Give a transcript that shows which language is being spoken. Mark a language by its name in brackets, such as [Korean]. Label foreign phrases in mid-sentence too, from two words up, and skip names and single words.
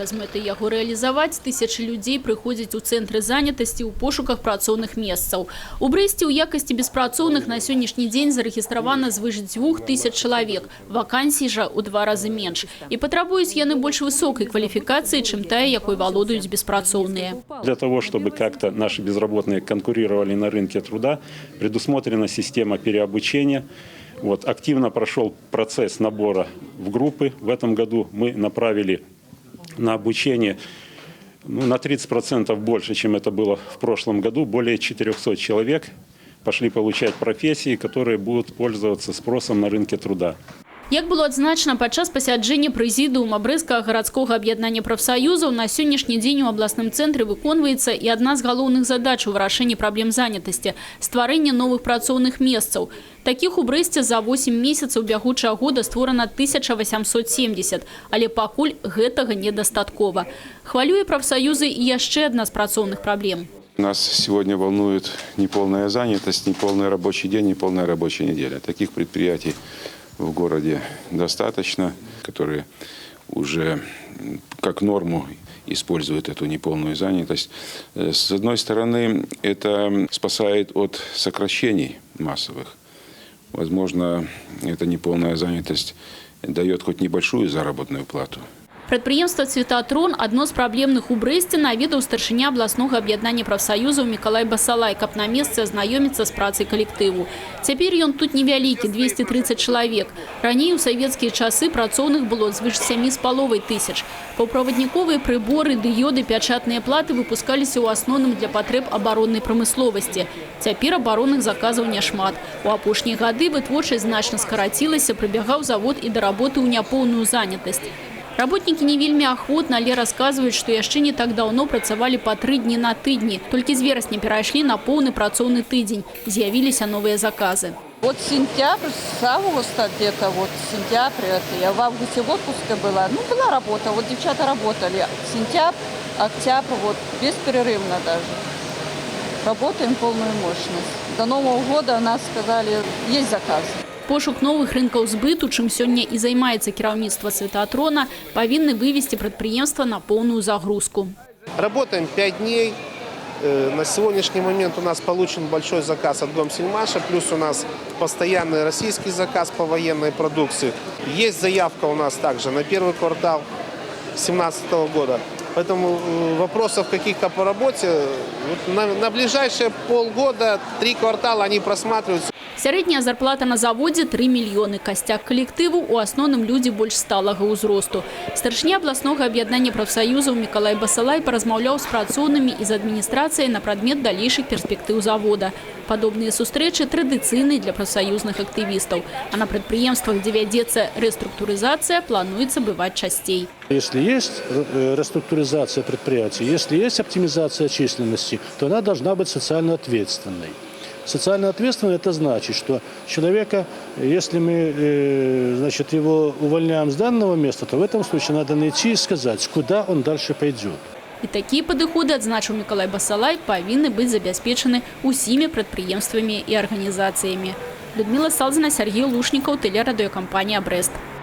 [Belarusian] З мэтай яго рэалізаваць тысячы людзей прыходзяць у цэнтры занятасці ў пошуках працоўных месцаў. У Брэсце ў якасці беспрацоўных на сённяшні дзень зарэгістравана звыш 2000 чалавек. Вакансій жа ў 2 разы менш. І патрабуюць яны больш высокай кваліфікацыі, чым тая, якой валодаюць беспрацоўныя. [Russian] Для того, чтобы как-то наши безработные конкурировали на рынке труда, предусмотрена система переобучения. Активно прошел процесс набора в группы. В этом году мы направили на обучение на 30% больше, чем это было в прошлом году. Более 400 человек пошли получать профессии, которые будут пользоваться спросом на рынке труда. [Belarusian] Як было адзначана падчас пасяджэння прэзідыума Брэсцкага гарадскога аб'яднання прафсаюзаў, на сённяшні дзень у абласным цэнтры выконваецца і адна з галоўных задач у вырашэнні праблем занятасці – стварэнне новых працоўных месцаў. Такіх у Брэсце за 8 месяцаў бягучага года створана 1870, але пакуль гэтага недастаткова. Хвалюе прафсаюзы і яшчэ адна з працоўных праблем. [Russian] Нас сегодня волнует неполная занятость, неполный рабочий день, неполная рабочая неделя. Таких предприятий в городе достаточно, которые уже как норму используют эту неполную занятость. С одной стороны, это спасает от сокращений массовых. Возможно, эта неполная занятость дает хоть небольшую заработную плату. [Belarusian] Прадпрыемства «Цветатрон» – одно з праблемных у Брэсце, наведаў старшыня абласнога аб'яднання прафсаюзаў Мікалай Басалай, каб на месцы азнаёміцца з працай калектыву. Цяпер ён тут невялікі – 230 чалавек. Раней у савецкія часы працоўных было звыш 7500. Паўправадніковыя прыборы, дыёды, пячатныя платы выпускаліся ў асноўным для патрэб абароннай прамысловасці. Цяпер абаронных заказаў няшмат. У апошнія гады вытворчасць значна скарацілася, прыбягаў завод і да работы ў няпоўную занятасць. Работники не вельмі ахвотна, але расказваюць, што яшчэ не так даўно працавалі па 3 дні на тыдні. Толькі з верасня перайшлі на поўны працоўны тыдзень. З'явіліся новыя заказы. [Russian] Вот сентябрь, с августа где-то, сентябрь, я в августе в отпуске была. Была работа, девчата работали. Сентябрь, октябрь, бесперерывно даже. Работаем полную мощность. До Нового года нас сказали, есть заказы. [Belarusian] Пошук новых рынкаў збыту, чым сёння і займаецца кіраўніцтва «Цветатрона», павінны вывести прадпрыемства на [Russian] полную загрузку. Работаем 5 дней. На сегодняшний момент у нас получен большой заказ от Домсельмаша, плюс у нас постоянный российский заказ по военной продукции. Есть заявка у нас также на первый квартал 2017 года. Поэтому вопросов каких-то по работе на ближайшие полгода, 3 квартала они просматриваются. [Belarusian] Сярэдняя зарплата на заводе 3 мільёны. Касцяк калектыву у асноўным людзі больш сталага ўзросту. Старшыня абласнога аб'яднання прафсаюзаў Мікалай Басалай паразмаўляў з працоўнымі і з адміністрацыяй на прадмет далейшых перспектыў завода. Падобныя сустрэчы традыцыйныя для прафсаюзных актывістаў. А на прадпрыемствах, дзе вядзецца рэструктурызацыя, плануецца бываць часцей. [Russian] Если есть реструктуризация предприятий, если есть оптимизация численности, то она должна быть социально ответственной. Социально ответственный – это значит, что человека, если мы его увольняем с данного места, то в этом случае надо найти и сказать, куда он дальше пойдет. [Belarusian] І такія падыходы, адзначыў Мікалай Басалай, павінны быць забяспечаны усімі прадпрыемствамі і арганізацыямі. [Russian] Людмила Салзина, Сергей Лушников, телерадиокомпания «Брест».